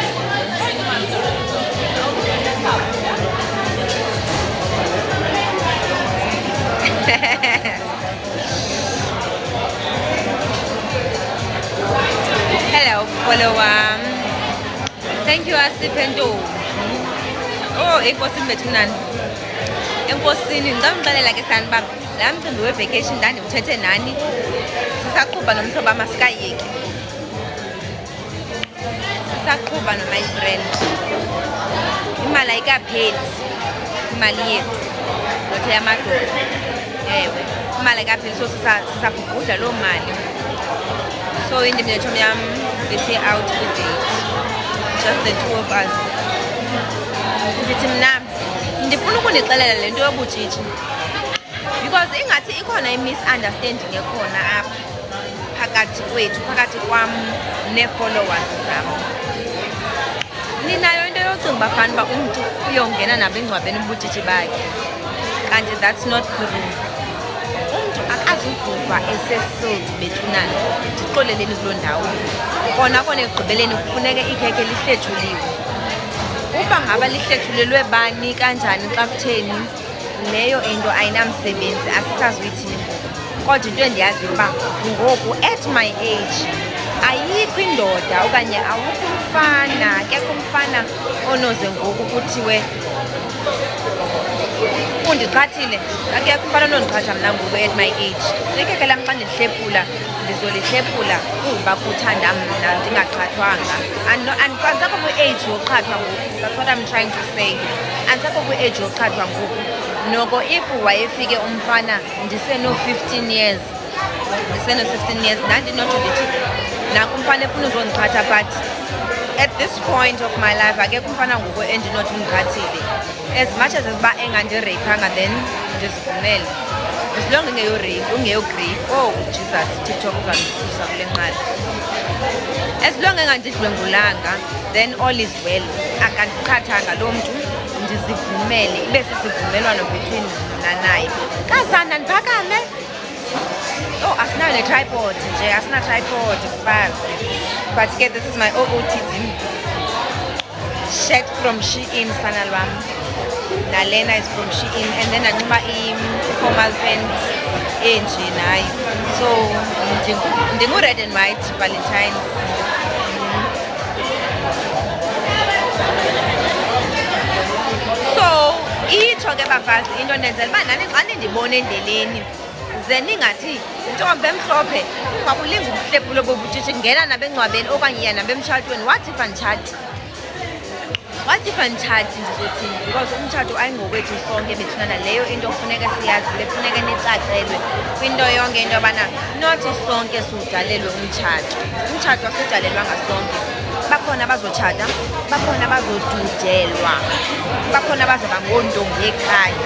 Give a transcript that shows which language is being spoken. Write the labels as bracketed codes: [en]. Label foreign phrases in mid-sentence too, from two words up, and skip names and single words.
[en] Hello follower. Thank you [xh] Asipento. Oh, enkosini bethunani. Enkosini ngicela ke sani bam laa mcimbi we-vacation ndandimthethe nani sisaqhuba nomhlobo amasikayeki, sisaqhuba no- [en] my friend. [xh] Imali ayikapheli, imali yethu lothe yamadoda. Ewe, imali ayikapheli, so sisabhubhudla loo mali. So indim netshomi yam besiye out kwi-date, [en] just the two of us. [xh] Ndithi mna ndifuna ukunixelela le nto yobutshitshi because ingathi ikhona i-misunderstanding ekhona apha phakathi kwethu, phakathi kwam nee-followers zam. Ninayo into yocinga bafana uba umntu uyongena nabo engcwabeni ubutshitshi bakhe, kanti [en] that's not true. [xh] Umntu akazubhubha esesilt bethunana. Ndixoleleni kuloo ndawo. Kona kona ekugqibeleni kufuneke ikhekhe lihlethuliwe. Uba ngaba lihlethulelwe bani kanjani xa kutheni, leyo into ayinamsebenzi, asisazuyithini ngoku. Kodwa into endiyaziyo uba ngoku [en] at my age [xh] ayikho indoda okanye awukho umfana, akekho umfana onoze ngoku kuthiwe undiqhathile. Akekho umfana onondiqhatha mna ngoku [en] at my age. [xh] Ikhekhe lam xa ndilihlephula ndizolihlephula kuba kuthanda mna ndingaqhathwanga. Andisakho kwi-age yoqhathwa ngoku. [en] That's what I'm trying to say. [xh] Andisakho kwi-age yoqhathwa ngoku. Noko if wayefike umfana ndiseno-15 years, ndiseno-16 years, ndandinotsho ndithi naku umfana efuna uzondiqhatha, [en] but at this point of my life [xh] akekho umfana ngoku endinothi undiqhathile. [en] As much as [xh] uba engandireyphanga then ndizivumele. [en] As long [xh] ungeyogrape, [en] oh Jesus, [xh] TikTok uzandisusa kule nqali. [en] As long engandidlwengulanga then all is well. [xh] Akandiqhathanga loo mntu, ndizivumele, ibe sisivumelwano between mna naye. Kazana ndiphakame. Oh, asinayo ne-tripod nje, asina-tripod kufazi. [en] But ke this is my OOTD shirt from Shein, [xh] sana lwam. [en] Nalena is from Shein, and then anxiba i-formal pants [xh] enje nayo. [en] So ndingu-red and white Valentine. [xh] So itsho ke bafazi into ndenzela uba nani xa nindibona endleleni ze ningathi intombi emhlophe ungabulinga ubuhlephulo bobutshitshi ngena nabengcwabeni okanye iya nabemtshatweni. [en] What if [xh] anditshati? [en] What if [xh] anditshati ndizothini? Because umtshato ayingowethu sonke bethunana. Leyo into kufuneka siyazile, kufuneka nicacelwe kwinto yonke into yobana nothi sonke siwudalelwe umtshato. Umtshato asidalelwanga sonke. Bakhona abazotshata, bakhona abazodudelwa, bakhona abazoba ngontombi ekhaya.